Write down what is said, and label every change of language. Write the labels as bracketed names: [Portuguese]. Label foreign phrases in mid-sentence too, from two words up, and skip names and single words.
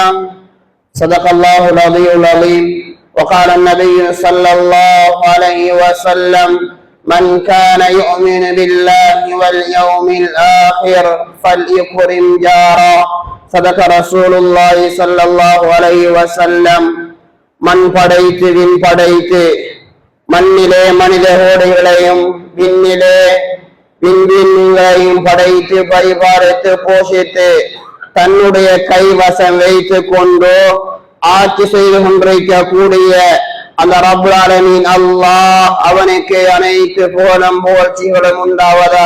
[Arabic] صدق الله العلي العظيم. وقال النبي صلى الله عليه وسلم: من كان يؤمن بالله واليوم الآخر فليكرم جاره. صدق رسول الله صلى الله عليه وسلم. [Tamil] மண் படைத்து விண் படைத்து மண்ணிலே மனித கோடைகளையும் விண்ணிலே விண்மீன்களையும் படைத்து பரிபாலித்து போஷித்து தன்னுடைய கைவசம் வைத்து கொண்டு ஆட்சி செய்து கொண்டிருக்கக்கூடிய அந்த [Arabic] رب العالمين [Tamil] அல்லாஹ் அவனுக்கு அனைத்து புகழும் புகழ்ச்சிகளும் உண்டாவதாக.